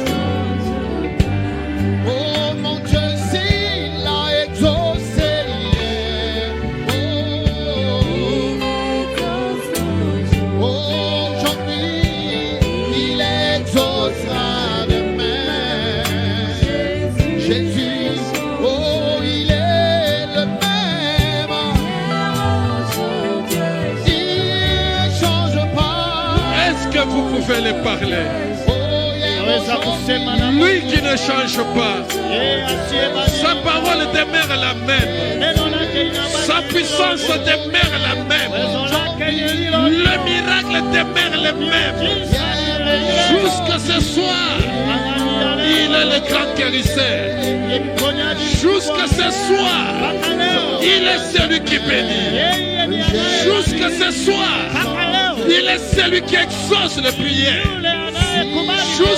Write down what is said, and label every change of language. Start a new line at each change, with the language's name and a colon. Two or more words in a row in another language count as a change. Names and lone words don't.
French: Oh, mon Dieu, s'il a exaucé hier, oh, aujourd'hui, il exaucera demain. Jésus, oh, il est le même. Il ne change pas. Est-ce que vous pouvez les parler? Oh, hier,
Swahili: Naweza kusema na
French: Lui qui ne change pas.
Swahili: yeye asiyebadilika.
French: Sa parole demeure la même.
Swahili: Neno lake linabaki
French: Sa puissance demeure la même.
Swahili: Uwezo lake ni lilo.
French: Le miracle demeure le même. Jusqu'à ce soir, il est le grand guérisseur. Jusqu'à ce soir, il est celui qui bénit. Jusqu'à ce soir, il est celui qui exauce les prières.